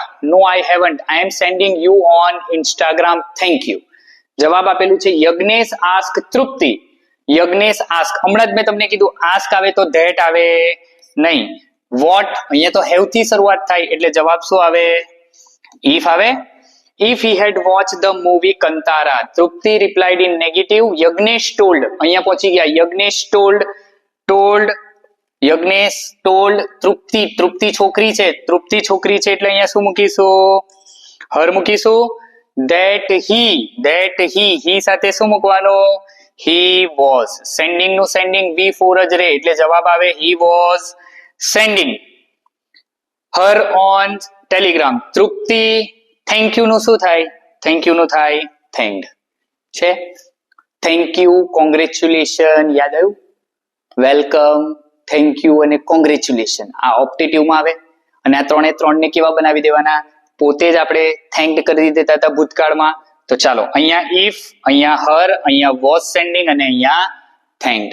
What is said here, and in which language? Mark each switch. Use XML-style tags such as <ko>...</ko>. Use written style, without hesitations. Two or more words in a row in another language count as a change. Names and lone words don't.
<en>No I haven't. I am sending you on Instagram. Thank you.</en> <gu>જવાબ આપેલું છે યજ્ઞેશ આસ્ક તૃપ્તિ, યજ્ઞેશ આસ્ક, હમણાં જ મેં તમને કીધું આસ્ક આવે તો ધેટ આવે નહીં. વોટ અહીંયા તો હેવ થી શરૂઆત થાય એટલે જવાબ શું આવે? ઇફ આવે.</gu> <en>If he had watched the movie Kantara, Trupti replied in negative. Yagnesh told,</en> <gu>અહીંયા પહોંચી ગયા. Yagnesh told Trupti, Trupti છોકરી છે, Trupti છોકરી છે એટલે અહીંયા શું મૂકીશું? હર મૂકીશું.</gu> <en>That he</en> <gu>સાથે શું મૂકવાનું?</gu> <en>He was sending નું sending V4</en> <gu>જ રહે એટલે જવાબ આવે</gu> <en>he was sending her on telegram.</en> <gu>Trupti</gu> <en>thank you</en> <gu>નું શું થાય?</gu> <en>thank you</en> <gu>નું થાય થેન્ક્ડ છે.</gu> <en>Thank you, congratulation</en> <gu>યાદ આવ્યું?</gu> <en>welcome, thank you</en> <gu>અને કોંગ્રેચ્યુલેશન આ ઓપ્ટેટિવમાં આવે. અને આ ત્રણે ત્રણને કેવા બનાવી દેવાના? પોતે જ આપણે થેન્ક્ડ કરી દેતા હતા ભૂતકાળમાં. તો ચાલો અહીંયા ઇફ, અહીંયા હર, અહીંયા</gu> <en>was sending</en> <gu>અને અહીંયા થેન્ક્ડ.</gu>